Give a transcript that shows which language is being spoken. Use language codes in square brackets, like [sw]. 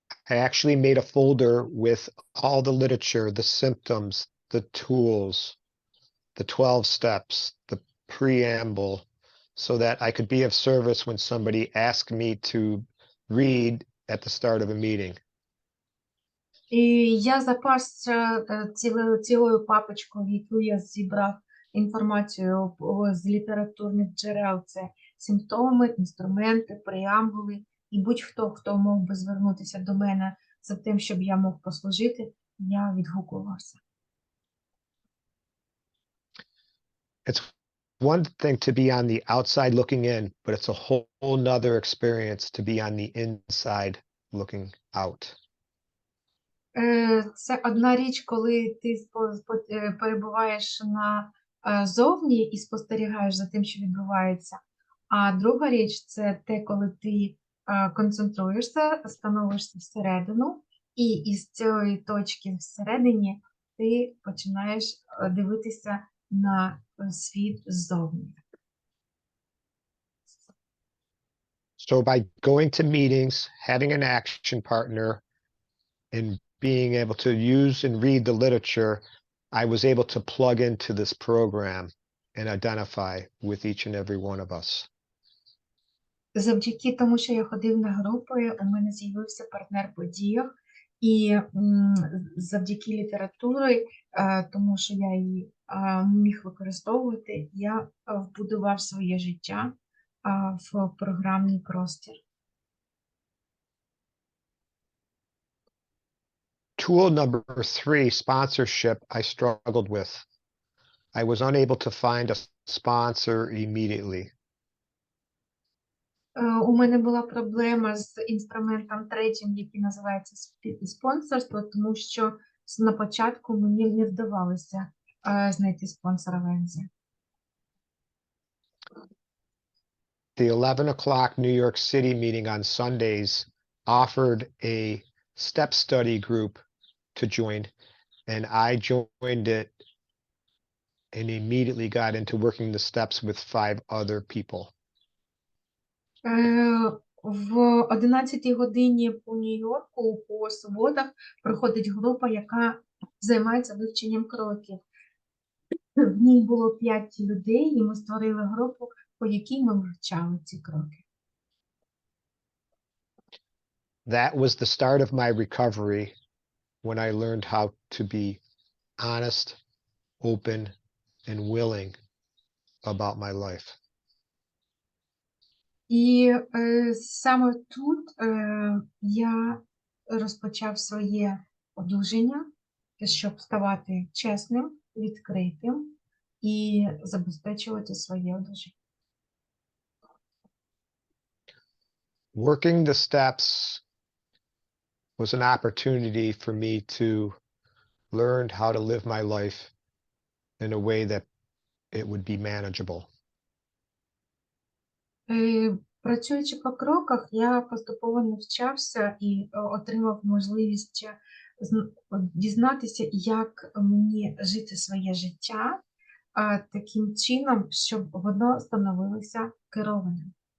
[en] I actually made a folder with all the literature, the symptoms, the tools, the 12 steps, the preamble, so that I could be of service when somebody asked me to read at the start of a meeting. [uk] І я запасся цілою папочкою, в яку я зібрав інформацію з літературних джерел. Це симптоми, інструменти, преамбули. І будь-хто, хто мог би звернутися до мене за тим, щоб я мог послужити, я відгукувався. [en] It's one thing to be on the outside looking in, but it's a whole nother experience to be on the inside looking out. [uk] Це одна річ, коли ти перебуваєш зовні і спостерігаєш за тим, що відбувається. А друга річ це те, коли ти концентруєшся, становишся всередину, і із цієї точки всередині ти починаєш дивитися на світ ззовні. [en] So by going to meetings, having an action partner, and being able to use and read the literature, I was able to plug into this program and identify with each and every one of us. [uk] Завдяки тому, що я ходив на групи, у мене з'явився партнер по діях, і завдяки літературі, тому що я її міг використовувати, я вбудував своє життя в програмний простір. [en] Tool number 3, sponsorship, I struggled with. I was unable to find a sponsor immediately. [uk] У мене була проблема з інструментом третім, який називається спонсорство, тому що на початку мені не вдавалося знайти спонсора в ЕНЗ. [en] The 11 o'clock New York City meeting on Sundays offered a step study group to join, and I joined it and immediately got into working the steps with 5 other people. [uk] В 11 годині по Нью-Йорку по суботах проходить група, яка займається вивченням кроків. В ній було 5 людей, і ми створили групу, по якій ми вивчали ці кроки. [en] That was the start of my recovery when I learned how to be honest, open, and willing about my life. [uk] І саме тут я розпочав своє одужання, щоб ставати чесним, відкритим і забезпечувати своє одужання. [en] Working the steps was an opportunity for me to learn how to live my life in a way that it would be manageable. [uk] Працюючи по кроках, я поступово навчався і отримав можливість дізнатися, як мені жити своє життя таким чином, щоб воно становилося керованим.